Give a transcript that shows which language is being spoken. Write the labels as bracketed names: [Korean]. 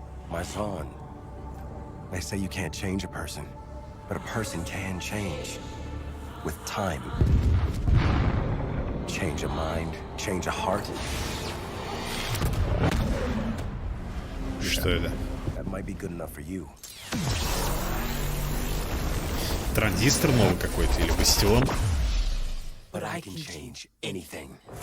[English] My son, they say you can't change a person, but a person can change with time. Change a mind, change a heart. [Russian] Что это? [English] That might be good enough for you. [Russian] Транзистор новый какой-то или Бастион? [English] But I can change anything.